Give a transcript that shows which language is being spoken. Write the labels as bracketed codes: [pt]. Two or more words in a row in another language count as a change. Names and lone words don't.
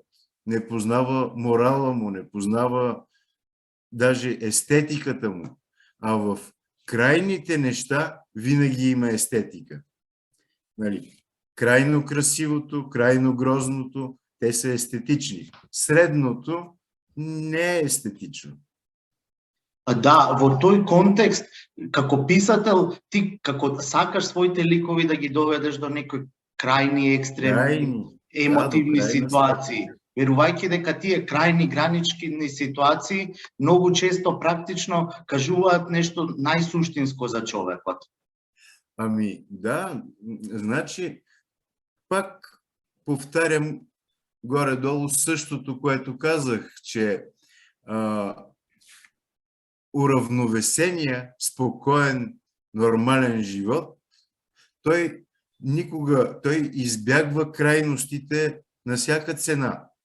[bg] Не познава морала му, не познава даже естетиката му. А в крайните неща винаги има естетика. Крайно красивото, крайно грозното, те са естетични. Средното не е естетично. [mk] Да, во тој контекст, како писател, ти како сакаш своите ликови да ги доведеш до некои крајни екстремни, емотивни ситуации, верувајќи дека тие крајни гранични ситуации многу често практично кажуваат нешто најсуштинско за човекот. [bg] Ами да, значи пак повтарям горе-долу същото, което казах, че уравновесения, спокоен, нормален живот, той избягва крайностите на всяка цена.